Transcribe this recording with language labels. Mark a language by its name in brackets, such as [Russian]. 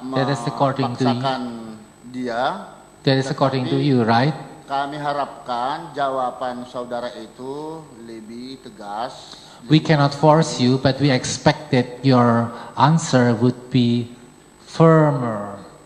[English] That is according to you. [Indonesian] memaksakan dia. [English] That is according to you, right? [Indonesian] Kami harapkan jawaban saudara itu lebih tegas. [English] We cannot force you, but we expect that your answer would be firmer.